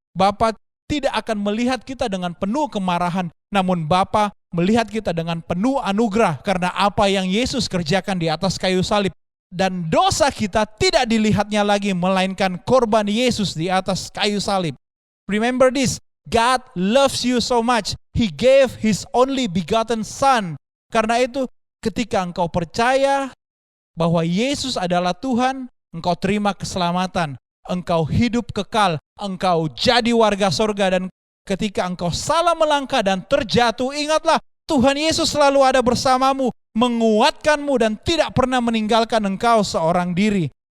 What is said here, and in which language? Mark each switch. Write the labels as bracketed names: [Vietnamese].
[Indonesian] Bapa tidak akan melihat kita dengan penuh kemarahan, namun Bapa melihat kita dengan penuh anugerah karena apa yang Yesus kerjakan di atas kayu salib. Dan dosa kita tidak dilihatnya lagi, melainkan korban Yesus di atas kayu salib. [English] Remember this, God loves you so much. He gave His only begotten Son. [Indonesian] Karena itu, ketika engkau percaya bahwa Yesus adalah Tuhan, engkau terima keselamatan, engkau hidup kekal, engkau jadi warga sorga, dan ketika engkau salah melangkah dan terjatuh, ingatlah Tuhan Yesus selalu ada bersamamu, menguatkanmu dan tidak pernah meninggalkan engkau seorang diri.